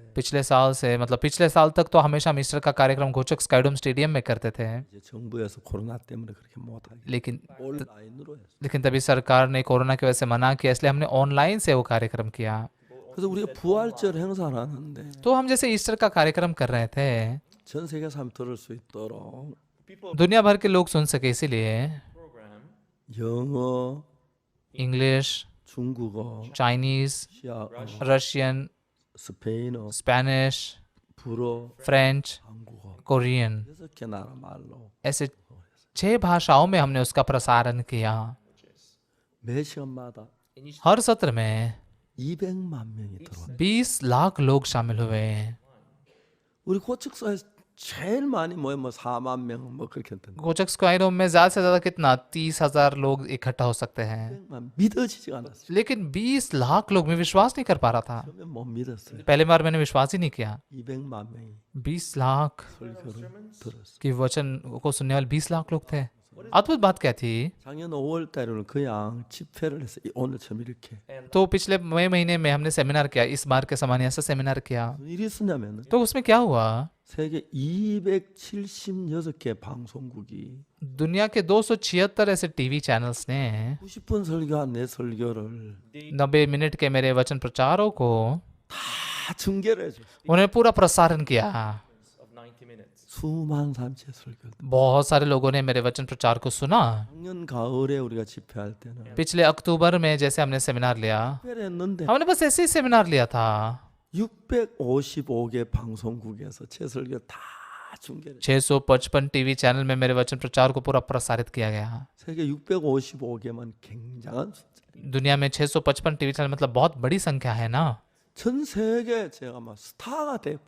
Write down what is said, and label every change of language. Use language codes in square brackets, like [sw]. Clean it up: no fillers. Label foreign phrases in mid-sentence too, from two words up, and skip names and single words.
[hi] पिछले साल से मतलब पिछले साल तक तो हमेशा हम ईस्टर का कार्यक्रम गोचक स्काईडोम स्टेडियम में करते थे, [ko] 이제 정부에서 코로나 때문에 그렇게 못하게 [hi] लेकिन [ko] 온라인으로 했어요. [hi] लेकिन तभी सरकार ने कोरोना की वजह से मना किया, इसलिए हमने ऑनलाइन से वो कार्यक्रम किया। [ko] 그래서 우리가 부활절 행사를 하는데 [hi] तो हम जैसे ईस्टर का कार्यक्रम कर रहे थे, [ko] 전 세계 사람 들을 수 있도록 [hi] दुनिया भर के लोग सुन सके इसीलिए [ko] 영어, [hi] इंग्लिश, [ko] 중국어, [hi] चाइनीज, [ko] 시아어, [hi] रशियन, [ko] 스페인어, [hi] स्पेनिश, [ko] 불어, [hi] फ्रेंच, [ko] 한국어 [hi] कोरियन, [ko] 6개 나라 말로 [hi] ऐसे 6 भाषाओं में हमने उसका प्रसारण किया। [ko] 매 시간마다 [hi] हर सत्र में [ko] 200만 명이 들어와요. [hi] 20 लाख लोग शामिल हुए। [ko] 우리 고측사에서 제일 많이 모이면 뭐 4만 명 뭐 그렇게 했던데 [hi] गोचक स्क्वायरों में ज्यादा से ज्यादा कितना 30,000 लोग इकट्ठा हो सकते हैं, [ko] 200만 믿어지지가 않았어요. [hi] लेकिन 20 लाख लोग, मैं विश्वास नहीं कर पा रहा था। [ko] 처음에 못 믿었어요. [hi] पहले बार मैंने विश्वास ही नहीं किया। [ko] 200만 명이 [hi] 20 लाख [ko] 설교를 들었어요. [hi] की वचन को सुनने वाले 20 लाख लोग थे। अद्भुत बात क्या थी? [ko] 작년 5월 달에는 그냥 집회를 했어요. 오늘처럼 이렇게. [hi] तो पिछले मई महीने में हमने सेमिनार किया, इस बार के समान ऐसा सेमिनार किया। [ko] 무슨 일이 있었냐면은 [hi] तो उसमें क्या हुआ? [ko] 세계 276개 방송국이 [hi] दुनिया के 276 ऐसे [en] TV channels [hi] ने [ko] 90분 설교한 내 설교를 [hi] 90 मिनट के मेरे वचन प्रचारों को [ko] 다 중계를 해줘. [hi] उन्हें पूरा प्रसारण किया। [ko] 수많은 사람의 설교. [hi] बहुत सारे लोगों ने मेरे वचन प्रचार को सुना। [ko] 작년 가을에 우리가 집회할 때는 [hi] पिछले अक्टूबर में जैसे हमने सेमिनार लिया, [ko] 집회를 했는데 [hi] हमने बस ऐसे ही सेमिनार लिया था। [ko] 655개 방송국에서 제 설교 다 중계를. [hi] 655 [en] TV channel [hi] में मेरे वचन प्रचार को पूरा प्रसारित किया गया। [ko] 세계 655개만 굉장한 숫자. [hi] दुनिया में 655 [en] TV channel [hi] मतलब बहुत बड़ी संख्या है ना। [ko] 전 세계 제가 막 스타가 돼버려.